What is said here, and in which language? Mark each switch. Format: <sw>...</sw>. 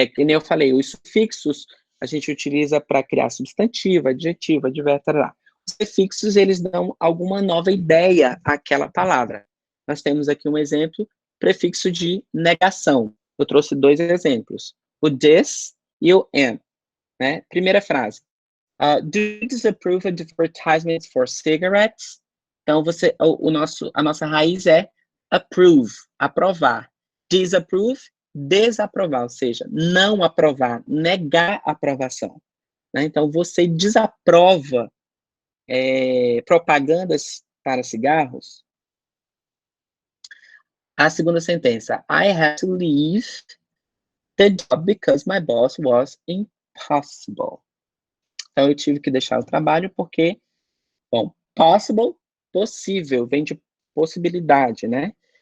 <pt>Que nem eu falei, os sufixos a gente utiliza para criar substantivo, adjetivo, advérbio, tarará. Os prefixos, eles dão alguma nova ideia àquela palavra. Nós temos aqui um exemplo, prefixo de negação. Eu trouxe 2 exemplos, o this e o am, né? Primeira frase.</pt> <en>Do you disapprove of advertisements for cigarettes?</en> <pt>Então, a nossa raiz é approve, aprovar. Disapprove, desaprovar, ou seja, não aprovar, negar a aprovação. Né? Então, você desaprova propagandas para cigarros? A segunda sentença,</pt> <en>I had to leave the job because my boss was impossible.</en> <pt>Então, eu tive que deixar o trabalho porque, bom, possible, possível, vem de possibilidade, né?</pt>